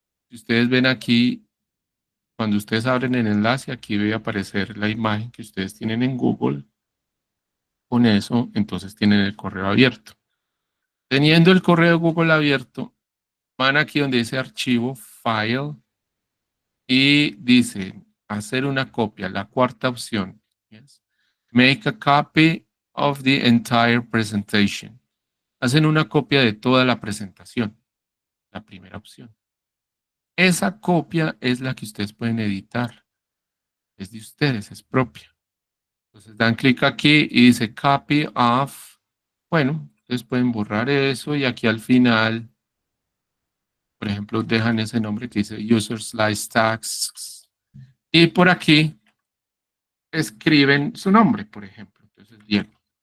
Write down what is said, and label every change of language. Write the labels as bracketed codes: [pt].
[es] Si ustedes ven aquí, cuando ustedes abren el enlace, aquí debe aparecer la imagen que ustedes tienen en Google. Con eso, entonces tienen el correo abierto. Teniendo el correo de Google abierto, van aquí donde dice archivo, file, y dice hacer una copia, la cuarta opción. [en] Yes. Make a copy of the entire presentation. [es] Hacen una copia de toda la presentación, la primera opción. Esa copia es la que ustedes pueden editar. Es de ustedes, es propia. Entonces dan clic aquí y dice copy of. Bueno, ustedes pueden borrar eso y aquí al final, por ejemplo, dejan ese nombre que dice user slice tags y por aquí escriben su nombre, por ejemplo. Entonces, Diego.